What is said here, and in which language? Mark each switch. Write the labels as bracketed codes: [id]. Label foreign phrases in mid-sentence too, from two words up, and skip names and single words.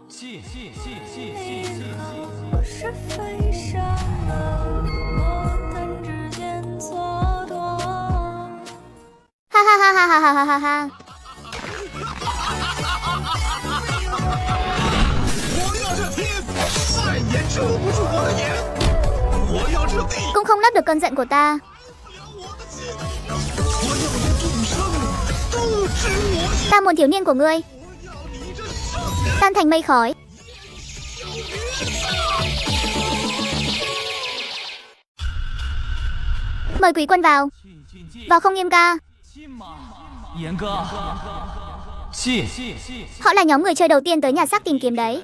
[zh] Ha ha ha ha ha ha ha ha. 我要这天，再也遮不住我的眼。我要这地， [vi] Cũng không lấp được cơn giận của ta. [zh] 我要你众生都知我意。 [vi] Ta muốn thiếu niên của ngươi [zh] 我要你这圣人。 [vi] tan thành mây khói. Mời quý quân vào. Vào không Nghiêm ca. Họ là nhóm người chơi đầu tiên tới nhà xác tìm kiếm đấy.